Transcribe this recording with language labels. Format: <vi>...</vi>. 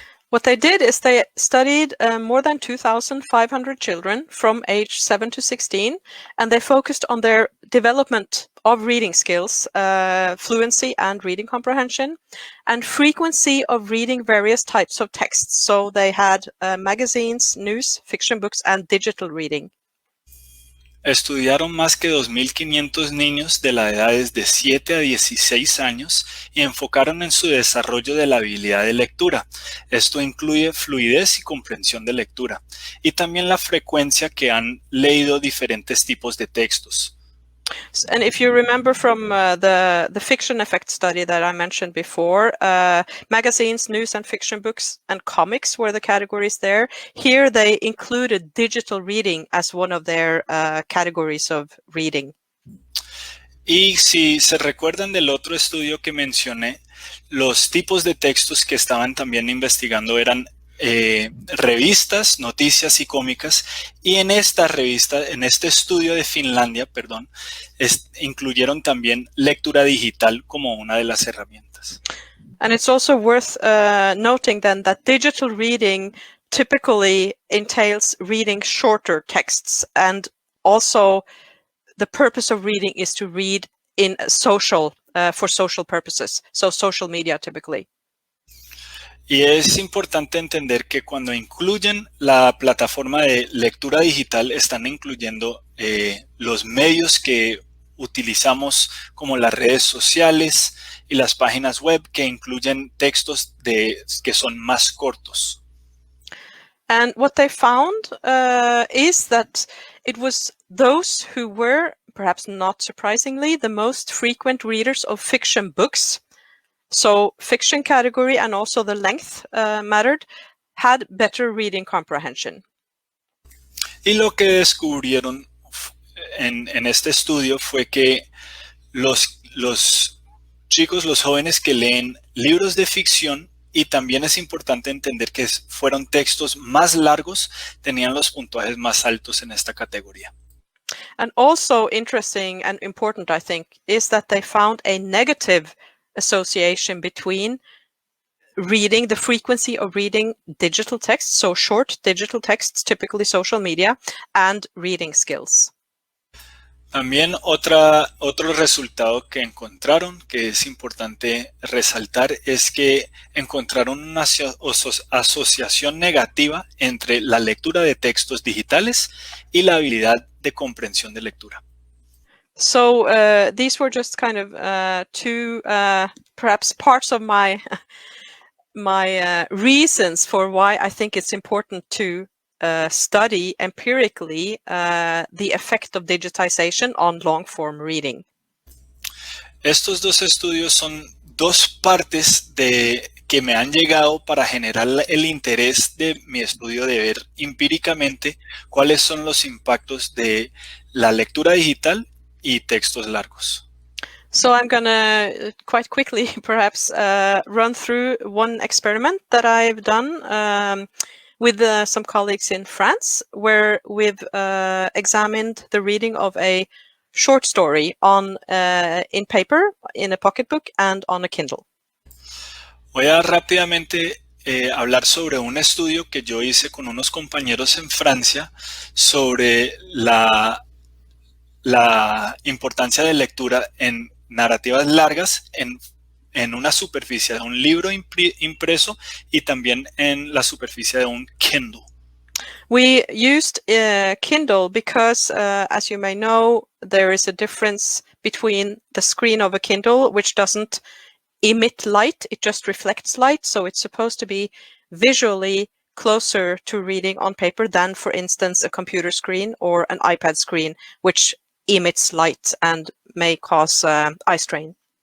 <en>What they did is they studied more than 2,500 children from age 7 to 16, and they focused on their development of reading skills, fluency and reading comprehension, and frequency of reading various types of texts. So they had magazines, news, fiction books, and digital reading.</en> <es>Estudiaron más que 2.500 niños de las edades de 7 a 16 años y enfocaron en su desarrollo de la habilidad de lectura. Esto incluye fluidez y comprensión de lectura, y también la frecuencia que han leído diferentes tipos de textos.</es> <en>And if you remember from the fiction effect study that I mentioned before, magazines, news and fiction books, and comics were the categories there. Here they included digital reading as one of their categories of reading.</en> <es>Y si se recuerdan del otro estudio que mencioné, los tipos de textos que estaban también investigando eran revistas, noticias y cómicas, y en esta revista, en este estudio de Finlandia, perdón, incluyeron también lectura digital como una de las herramientas.</es> <en>And it's also worth noting then that digital reading typically entails reading shorter texts, and also the purpose of reading is to read in social, for social purposes, so social media typically.</en> <es>Y es importante entender que cuando incluyen la plataforma de lectura digital, están incluyendo los medios que utilizamos como las redes sociales y las páginas web que incluyen textos que son más cortos.</es> <en>And what they found is that it was those who were, perhaps not surprisingly, the most frequent readers of fiction books. So fiction category and also the length mattered, had better reading comprehension.</en> <es>Y lo que descubrieron en este estudio fue que los chicos, los jóvenes que leen libros de ficción, y también es importante entender que fueron textos más largos, tenían los puntajes más altos en esta categoría.</es> <en>And also interesting and important, I think, is that they found a negative association between reading, the frequency of reading digital texts, so short digital texts, typically social media, and reading skills.</en> <es>También otro resultado que encontraron, que es importante resaltar, es que encontraron una asociación negativa entre la lectura de textos digitales y la habilidad de comprensión de lectura.</es> <en>So these were just kind of two perhaps parts of my reasons for why I think it's important to study empirically the effect of digitization on long-form reading.</en> <es>Estos dos estudios son dos partes que me han llegado para generar el interés de mi estudio de ver empíricamente cuáles son los impactos de la lectura digital y textos largos.</es> <en>So I'm gonna quite quickly perhaps run through one experiment that I've done with some colleagues in France, where we've examined the reading of a short story in paper, in a pocketbook, and on a Kindle.</en> <es>Voy a rápidamente hablar sobre un estudio que yo hice con unos compañeros en Francia sobre la importancia de lectura en narrativas largas en una superficie de un libro impreso y también en la superficie de un Kindle.</es> <en>We used Kindle because, as you may know, there is a difference between the screen of a Kindle, which doesn't emit light, it just reflects light, so it's supposed to be visually closer to reading on paper than, for instance, a computer screen or an iPad screen, which emits light and may cause eye strain.</en>